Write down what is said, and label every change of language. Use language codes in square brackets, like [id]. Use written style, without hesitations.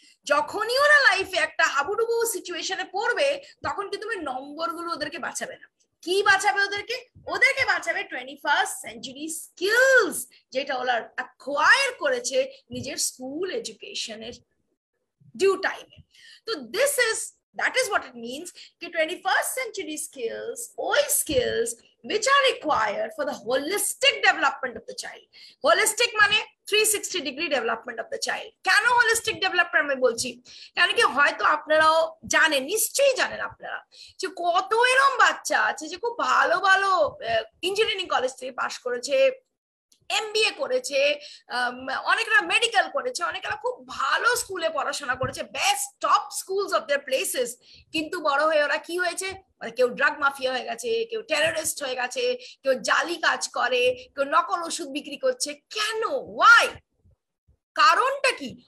[bn] যখনই ওরা লাইফে একটা হাবুডুবু সিচুয়েশনে পড়বে তখন কিন্তু নম্বরগুলো ওদেরকে বাঁচাবে না। কি বাঁচাবে ওদেরকে? ওদেরকে বাঁচাবে [en] 21st century skills, [bn] যেটা ওরা অ্যাকোয়ার করেছে নিজের স্কুল এডুকেশনের ডিউ টাইমে। তো [en] that is what it means कि 21st century skills ওই skills which are required for the holistic development of the child. Holistic [bn] মানে [en] 360 degree development of the child. [bn] কেন holistic development আমি বলছি? কারণ কি হয়তো আপনারাও জানেন, নিশ্চয়ই জানেন আপনারা যে কত এরকম বাচ্চা আছে যে খুব ভালো ভালো ইঞ্জিনিয়ারিং কলেজ থেকে পাশ করেছে, MBA করেছে, অনেকেরা মেডিকেল করেছে, অনেকেরা খুব ভালো স্কুলে পড়াশোনা করেছে, [en] best top schools of there places, [bn] কিন্তু বড় হয়ে ওরা কি হয়েছে, মানে কেউ ড্রাগ মাফিয়া হয়ে গেছে, কেউ টেররিস্ট হয়ে গেছে, কেউ জালি কাজ করে, কেউ নকল ওষুধ বিক্রি করছে। কেন? ওয়াই? কারণটা কি?